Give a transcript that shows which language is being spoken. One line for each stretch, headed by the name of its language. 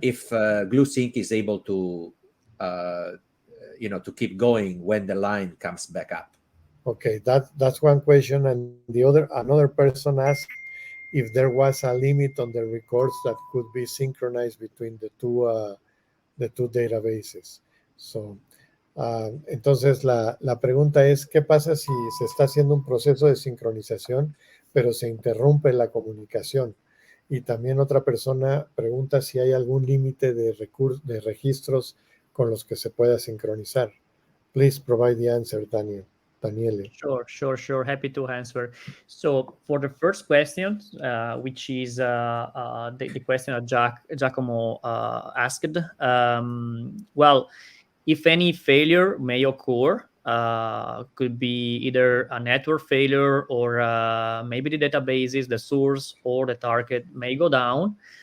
English: If GlueSync is able to to keep going when the line comes back up. Okay, that's one question, and another person asked if there was a limit on the records that could be synchronized between the two databases.
Spanish: So, entonces la pregunta es, ¿qué pasa si se está haciendo un proceso de sincronización, pero se interrumpe la comunicación? Y también otra persona pregunta si hay algún límite de registros con los que se pueda sincronizar.
English: Please provide the answer, Daniele. Sure. Happy to answer. So for the first question, which is the question that Giacomo asked, well, if any failure may occur, could be either a network failure or maybe the databases, the source or the target may go down.